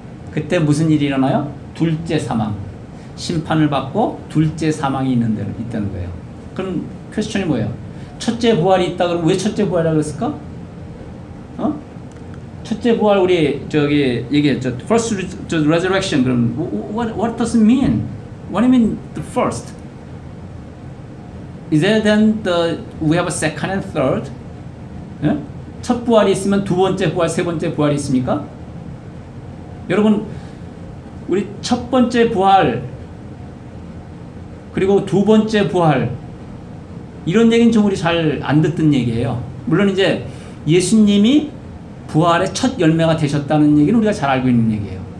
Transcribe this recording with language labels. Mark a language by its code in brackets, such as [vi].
[ko] 그때 무슨 일이 일어나요? 둘째 사망. 심판을 받고 둘째 사망이 있다는 거예요. 그럼 퀘스천이 뭐예요? 첫째 부활이 있다 그러면 왜 첫째 부활이라고 그랬을까? 첫째 부활 우리 저기 얘기했죠. [en] First resurrection. [ko] 그럼 [en] what does it mean? What do you mean the first? Is there then we have a second and third? [ko] 예? 첫 부활이 있으면 두 번째 부활, 세 번째 부활이 있습니까? 여러분, 우리 첫 번째 부활 그리고 두 번째 부활 이런 얘기는 좀 우리 잘 안 듣던 얘기예요. 물론 이제 예수님이 부활의 첫 열매가 되셨다는 얘기는 우리가 잘 알고 있는 얘기예요.